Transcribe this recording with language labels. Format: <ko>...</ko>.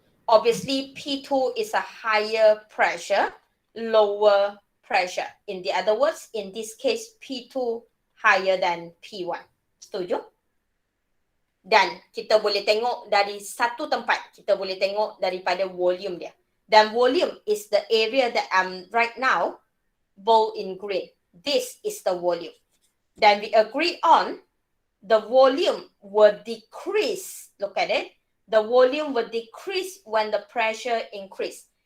<en>Obviously, P2 is a higher pressure, lower pressure. In the other words, in this case, P2 higher than P1.</en> <ms>Setuju? Dan kita boleh tengok dari satu tempat, kita boleh tengok daripada volume dia. Dan</ms> <en>volume is the area that I'm right now bold in green. This is the volume. Then we agree on the volume will decrease. Look at it. The volume will decrease when the pressure increase.</en>